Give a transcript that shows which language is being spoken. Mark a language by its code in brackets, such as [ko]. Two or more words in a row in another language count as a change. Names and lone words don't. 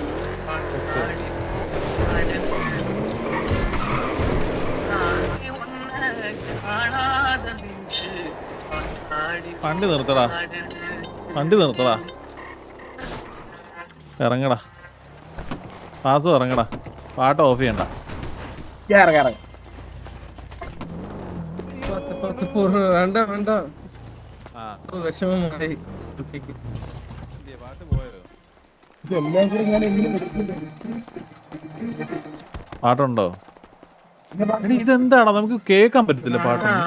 [ml] വണ്ടി നിർത്തടാ, ഇറങ്ങടാ, പാസ് ഇറങ്ങടാ, പാട്ട് ഓഫ് ചെയ്യണ്ട. [ta] பார்த்து போற வேண்டாம் வேண்டாம் ആ [ml] വിഷമമായി പാട്ട് പോയോ? പാട്ടുണ്ടോ? എടി, ഇതെന്താടാ നമുക്ക് കേൾക്കാൻ പറ്റത്തില്ല പാട്ട്.